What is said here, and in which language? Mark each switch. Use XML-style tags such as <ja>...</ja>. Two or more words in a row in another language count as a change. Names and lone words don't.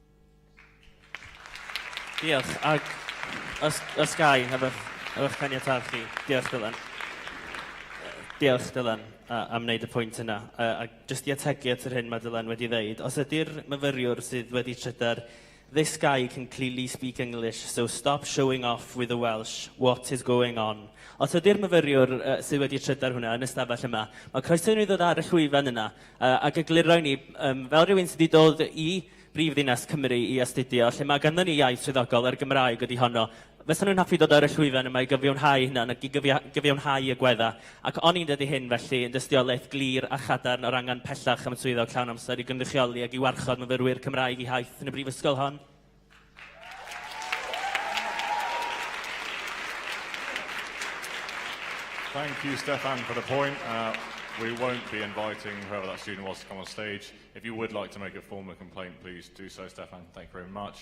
<cy>Diolch. Ac os gai, efo'ch caniatad chi. Diolch, Dylan. Diolch, Dylan, am wneud y pwynt yna. A jyst i ategu at yr hyn mae Dylan wedi dweud, os ydy'r myfyriwr sydd wedi trydar,</cy> <en>this guy can clearly speak English, so stop showing off with the Welsh. What is going on?</en> <cy>Os ydy'r myfyriwr sydd wedi trydar hwnna yn ystafell yma, mae croeso ni ddod ar y llwyfan yna ac egluro ni, fel rhywun sydd wedi dod i Brifddinas Cymru i astudio, lle mae ganddo ni iaith swyddogol ar Gymraeg ydi honno, fysa nhw'n hoffi dod ar y llwyfan yma i gyfiawnhau hynna ac i gyfiawnhau y gwedda. Ac o'n i'n dydy hyn felly yn dystiolaeth glir a chadarn o'r angen pellach am y swyddog llawn amser i gynrychioli ac i warchod myfyrwyr Cymraeg i haith yn y brifysgol hon.</cy> <en>Thank you, Stefan, for the point. We won't be inviting whoever that student was to come on stage. If you would like to make a formal complaint, please do so, Stefan. Thank you very much.</en>